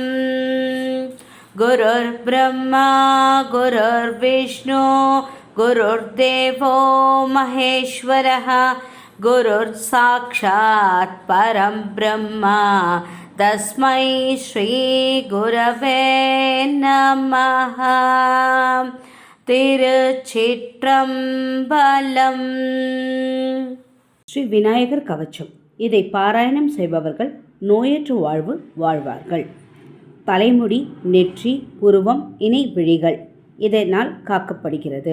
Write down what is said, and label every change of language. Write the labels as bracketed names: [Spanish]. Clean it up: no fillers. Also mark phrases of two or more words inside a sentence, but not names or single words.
[Sanskrit] गुरुर्ब्रह्मा गुरुर्विष्णु गुरुर्देवो महेश्वरः गुरुर्साक्षात् परं ब्रह्म तस्मै श्रीगुरवे नमः। [Tamil] திருச்சிற்றம்பலம். ஸ்ரீ விநாயகர் கவச்சம். இதை பாராயணம் செய்பவர்கள் நோயற்ற வாழ்வு வாழ்வார்கள். தலைமுடி, நெற்றி, புருவம், இணை விழிகள் இதனால் காக்கப்படுகிறது.